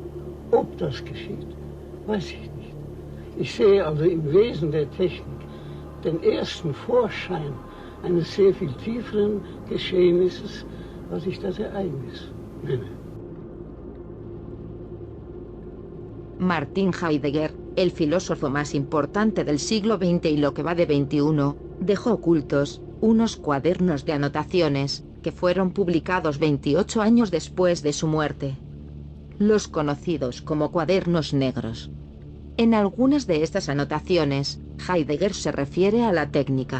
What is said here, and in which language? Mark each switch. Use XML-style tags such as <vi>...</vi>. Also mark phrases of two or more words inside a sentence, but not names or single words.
<de>Ob das geschieht, weiß ich nicht. Ich sehe also im Wesen der Technik den ersten Vorschein eines sehr viel tieferen Geschehnisses, was ich das Ereignis nenne.</de> <es>Martin Heidegger, el filósofo más importante del siglo XX y lo que va de XXI, dejó ocultos unos cuadernos de anotaciones, que fueron publicados 28 años después de su muerte. Los conocidos como cuadernos negros. En algunas de estas anotaciones, Heidegger se refiere a la técnica.</es>